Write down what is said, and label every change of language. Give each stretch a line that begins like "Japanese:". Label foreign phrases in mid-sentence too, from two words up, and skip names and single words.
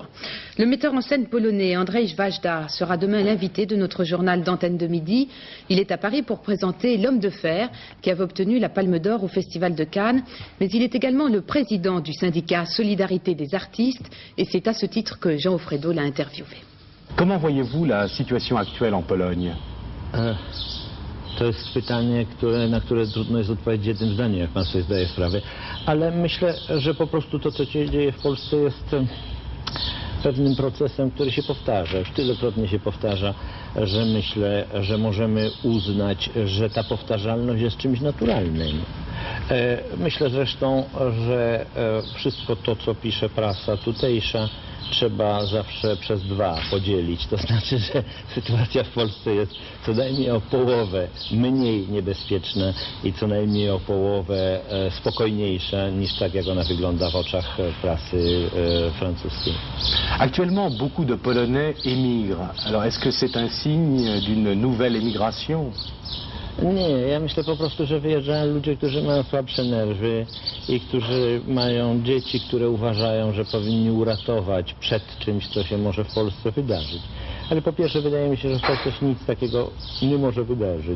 French: Le metteur en scène polonais Andrzej Wajda sera demain l'invité de notre journal d'Antenne de Midi. Il est à Paris pour présenter L'Homme de Fer, qui avait obtenu la Palme d'Or au Festival de Cannes. Mais il est également le président du syndicat Solidarité des artistes, et c'est à ce titre que Jean Offredo l'a interviewé. Comment voyez-vous la situation actuelle en Pologne?
Polish: To jest pytanie, na które trudno jest odpowiedzieć jednym zdaniem, jak pan sobie zdaje sprawę. Ale myślę, że po prostu to, co się dzieje w Polsce, jest pewnym procesem, który się powtarza. Już tylekrotnie się powtarza, że myślę, że możemy uznać, że ta powtarzalność jest czymś naturalnym. Myślę zresztą, że wszystko to, co pisze prasa tutejsza, trzeba zawsze przez dwa podzielić. To znaczy, że sytuacja w Polsce jest co najmniej o połowę mniej niebezpieczna i co najmniej o połowę spokojniejsza niż tak, jak ona wygląda w oczach prasy francuskiej.
French: Actuellement, beaucoup de Polonais émigrent. Alors, est-ce que c'est un signe d'une nouvelle émigration?
Polish: Nie, ja myślę po prostu, że wyjeżdżają ludzie, którzy mają słabsze nerwy i którzy mają dzieci, które uważają, że powinni uratować przed czymś, co się może w Polsce wydarzyć. Ale po pierwsze, wydaje mi się, że w Polsce się nic takiego nie może wydarzyć.